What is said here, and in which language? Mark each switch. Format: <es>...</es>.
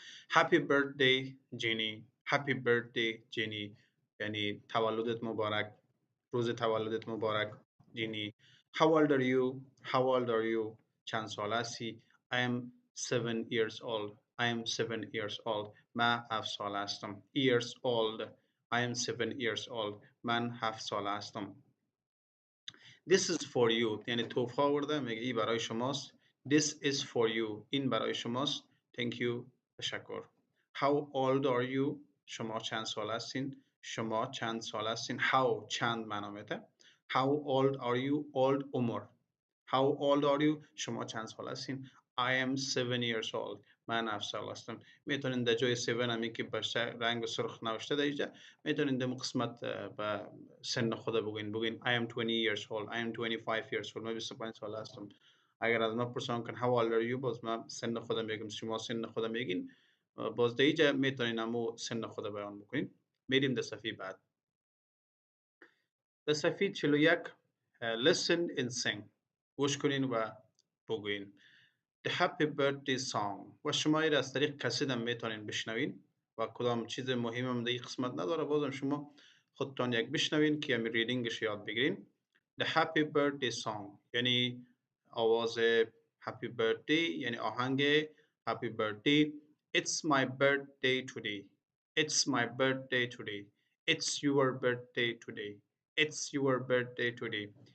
<en>Happy birthday Jenny. Happy birthday Jenny.</en> <fa>یعنی تولدت مبارک، روز تولدت مبارک جینی.</fa> <en>How old are you? How old are you?</en> <fa>چند سال هستی؟</fa> <en>I am 7 years old. I am 7 years old.</en> <fa>من 7 سال هستم.</fa> <en>Years old. I am 7 years old.</en> <fa>من 7 سال هستم.</fa> <en>This is for you.</en> <fa>یعنی توفیق آورده، میگه این برای شماست.</fa> <en>This is for you.</en> <fa>این برای شماست.</fa> <en>Thank you. تشکر. How old are you?</en> <fa>شما چند سال هستین؟ شما چند سال هستین؟ How چند معنا میده.</fa> <en>How old are you? Old عمر. How old are you?</en> <fa>شما چند سال هستین؟</fa> <en>I am 7 years old.</en> <fa>من 7 سال هستم. میتونین در جای 7 همی که به رنگ سرخ نوشته در اینجا، میتونین در قسمت به سن خود بگوین.</fa> <en>I am 20 years old. I am 25 years old.</en> <fa>من 25 سال هستم. اگر از من پرسان کن</fa> <en>how old are you،</en> <fa>باز من سن خودم میگم، شما سن خودم میگین، باز در اینجا میتونین همو سن خود بیان بکنین. میریم در صفحه بعد. در صفحه 41</fa> <en>listen and sing.</en> <fa>گوش کنین و بگوین.</fa> <en>The happy birthday song.</en> <fa>و شما را از طریق کسید هم میتونین بشنوین و کدام چیز مهم هم در این قسمت نداره، بازم شما خودتان یک بشنوین که همی ریدینگش یاد بگیرین.</fa> <en>The happy birthday song</en> <fa>یعنی آواز happy birthday، یعنی آهنگ happy birthday.</fa> <en>It's my birthday today. It's my birthday today. It's your birthday today. It's your birthday today.</en>